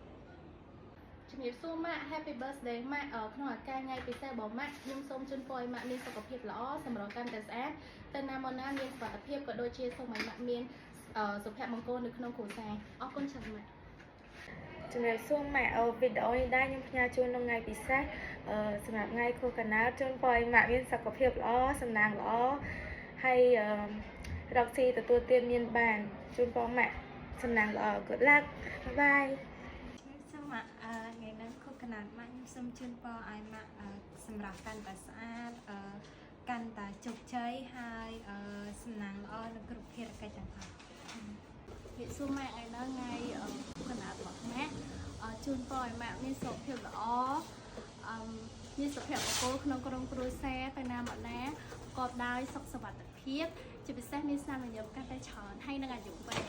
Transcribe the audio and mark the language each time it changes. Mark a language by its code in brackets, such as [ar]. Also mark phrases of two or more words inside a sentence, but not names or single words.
[km] ជំរាបសួរម៉ាក់ [en] Happy Birthday [km] ម៉ាក់ក្នុងឱកាសថ្ងៃពិសេសរបស់ម៉ាក់ខ្ញុំសូមជូនពរឲ្យម៉ាក់មានសុខភាពល្អសម្រស់កាន់តែស្អាតទៅណាមកណាមានសុខភាពក៏ដូចជាសូមឲ្យម៉ាក់មានសុភមង្គលនៅក្នុងគ្រួសារអរគុណច្រើនម៉ាក់ ជំរាបសួរម៉ាក់វីដេអូនេះដែរខ្ញុំផ្ញើជូនក្នុងថ្ងៃពិសេសសម្រាប់ថ្ងៃខួបកំណើតជូនពរឲ្យម៉ាក់មានសុខភាពល្អសំណាងល្អហើយរកស៊ីទទួលទានមានបានជូនពរម៉ាក់សំណាងល្អ [en] Good luck bye [km] សូមម៉ាក់ថ្ងៃនេះខួបកំណើតម៉ាក់ខ្ញុំសូមជូនពរឲ្យម៉ាក់សម្រាប់កាន់តែស្អាតកាន់តែជោគជ័យហើយសំណាងល្អនៅគ្រប់ភារកិច្ចទាំងអស់ វិសុម៉ាក់ថ្ងៃដល់ថ្ងៃកំណើតរបស់ម៉ាក់ជូនពរឲ្យម៉ាក់មានសុខភាពល្អមានសុភមង្គលក្នុងក្រុមគ្រួសារទៅណាមកណាប្រកបដោយសុខសុវត្ថិភាពជាពិសេសមានស្នាមញញឹមកាន់តែច្រើនហើយនឹងអាយុវែង